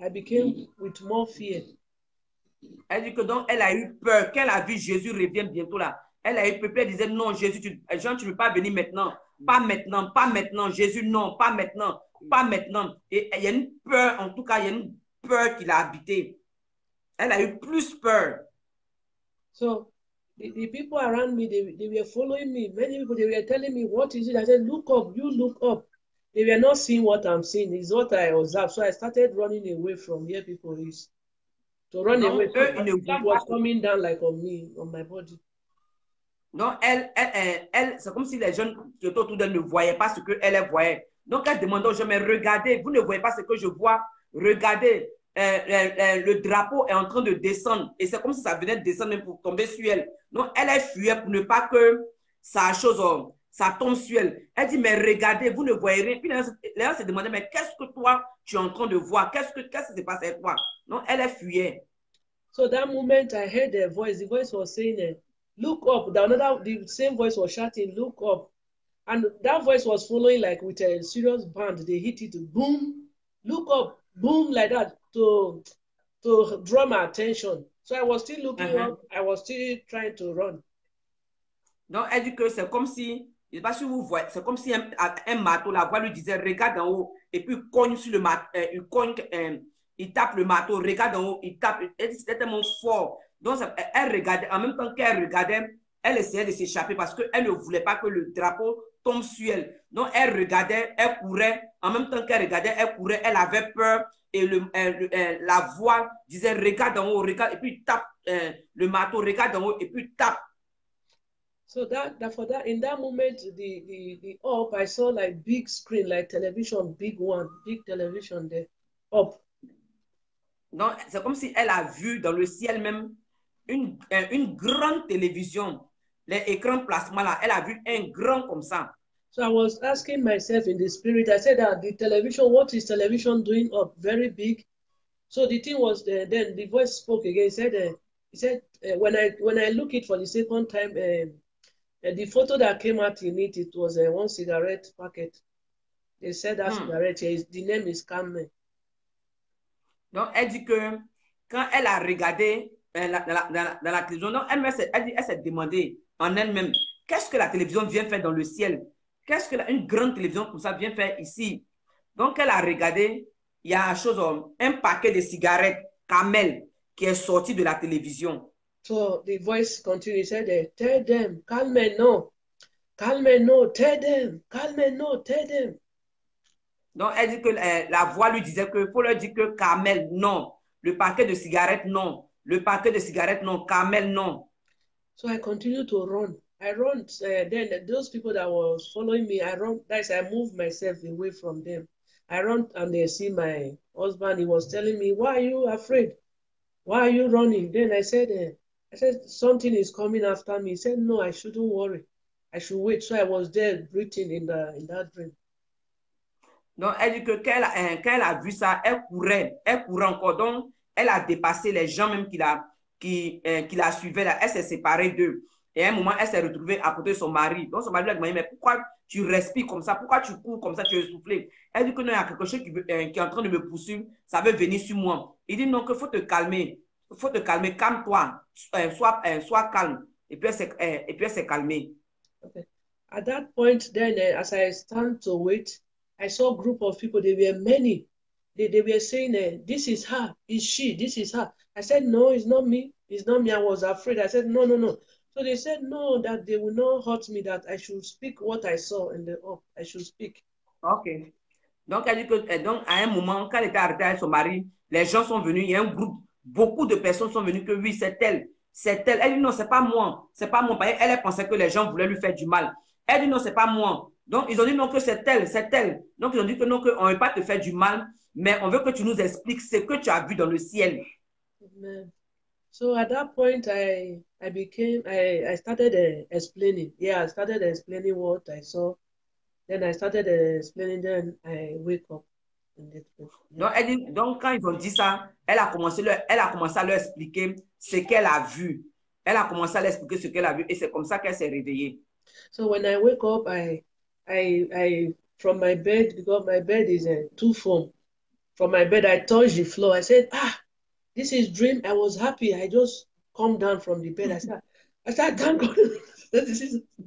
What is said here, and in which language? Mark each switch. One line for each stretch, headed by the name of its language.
English: I became with more fear.
French: Elle dit que donc, elle a eu peur. Quand elle a vu Jésus revient bientôt là, elle a eu peur. Elle disait, non, Jésus, Jean, tu ne peux pas venir maintenant. Pas maintenant, pas maintenant. Jésus, non, pas maintenant, pas maintenant. Et il y a une peur, en tout cas, il y a une peur qui l'a habité. Elle a eu plus peur.
English: So the people around me, they were following me. Many people, they were telling me, what is it? I said, look up, you look up. They were not seeing what I'm seeing. It's what I observed. So I started running away from where people is. To run
French: Donc,
English: away. So
French: eux, ils ne
English: the flag
French: voient
English: was
French: pas.
English: coming down like on me, on my body.
French: Donc, c'est comme si les jeunes qui étaient autour d'elle ne voyaient pas ce qu'elle voyait. Donc, elle demandait aux gens, mais regardez, vous ne voyez pas ce que je vois. Regardez, le drapeau est en train de descendre. Et c'est comme si ça venait de descendre même pour tomber sur elle. Donc, elle fuyait pour ne pas que ça tombe sur elle. Elle dit, mais regardez, vous ne voyez rien. Puis les gens se demandaient, mais qu'est-ce que toi, tu es en train de voir? Qu'est-ce qui se passe avec toi? Donc, elle fuyait.
English: So that moment I heard the voice was saying, look up. The same voice was shouting, look up. And that voice was following like with a serious band. They hit it, boom, look up, boom, like that to draw my attention. So I was still looking up. I was still trying to run.
French: Donc, elle dit que c'est comme si, je ne sais pas si vous voyez, c'est comme si un marteau, la voix lui disait, regarde en haut, et puis il cogne sur le marteau, il tape le marteau, regarde en haut, il tape. Elle dit c'était tellement fort. Donc, elle regardait, en même temps qu'elle regardait, elle essayait de s'échapper parce qu'elle ne voulait pas que le drapeau tombe sur elle. Donc, elle regardait, elle courait, en même temps qu'elle regardait, elle courait, elle avait peur, et la voix disait, regarde en haut, regarde, et puis il tape le marteau, regarde en haut, et puis il tape.
English: So in that moment, the up, I saw like big screen, like television, big television there, up.
French: Donc, c'est comme si elle a vu dans le ciel même une grande télévision. Les écrans plasma là, elle a vu un grand comme ça.
English: So I was asking myself in the spirit, I said that the television, what is television doing up? Very big. So the thing was, then the voice spoke again. He said, when I look it for the second time, the photo that came out in it, it was one cigarette packet. They said that cigarette, the name is Carmen.
French: Donc, elle dit que quand elle a regardé dans la télévision, donc elle s'est demandé en elle-même, qu'est-ce que la télévision vient faire dans le ciel? Qu'est-ce que une grande télévision comme ça vient faire ici? Donc, elle a regardé, il y a un paquet de cigarettes Camel qui est sorti de la télévision.
English: So the voice continued, said, tell them, Carmen, no, tell them, Carmen, no, tell them.
French: Donc, elle dit que la voix lui disait que faut leur dire que Carmel, non. Le paquet de cigarettes, non. Le paquet de cigarettes, non. Carmel, non.
English: So I continued to run. I run. Then those people that was following me, I run. That's I moved myself away from them. I run and they see my husband. He was telling me, "Why are you afraid? Why are you running?" Then I said, something is coming after me. He said, "No, I shouldn't worry. I should wait." So I was there breathing in that dream.
French: Donc, elle dit que quand elle a vu ça, elle courait encore. Donc, elle a dépassé les gens même qui la suivaient là. Elle s'est séparée d'eux. Et à un moment, elle s'est retrouvée à côté de son mari. Donc, son mari lui a demandé, mais pourquoi tu respires comme ça? Pourquoi tu cours comme ça? Tu es essoufflé. Elle dit que non, il y a quelque chose qui est en train de me poursuivre. Ça veut venir sur moi. Il dit non, qu'il faut te calmer. Il faut te calmer. Calme-toi. Sois calme. Et puis, elle s'est calmée. Okay.
English: At that point, then, as I stand to wait, I saw a group of people. They were many. They were saying, this is her. Is she? This is her. I said, no, it's not me. It's not me. I was afraid. I said, no, no, no. So they said, no, that they will not hurt me, that I should speak what I saw in the up. I should speak. Ok.
French: Donc, elle dit que, donc, à un moment, quand elle était arrêtée avec son mari, les gens sont venus, il y a un groupe, beaucoup de personnes sont venues que oui, c'est elle. C'est elle. Elle dit non, c'est pas moi. C'est pas moi. Elle pensait que les gens voulaient lui faire du mal. Elle dit non, c'est pas moi. Donc, ils ont dit non, que c'est elle, c'est elle. Donc, ils ont dit que non, qu'on ne veut pas te faire du mal, mais on veut que tu nous expliques ce que tu as vu dans le ciel. Amen.
English: So at that point, I started explaining. Yeah, I started explaining what I saw. Then I started explaining. Then I wake up.
French: Donc, elle dit, donc, quand ils ont dit ça, elle a commencé à leur expliquer ce qu'elle a vu. Elle a commencé à leur expliquer ce qu'elle a vu et c'est comme ça qu'elle s'est réveillée.
English: So when I wake up, I from my bed, because my bed is two foam. From my bed, I touched the floor. I said, this is dream. I was happy. I just come down from the bed. I said, thank God. This is.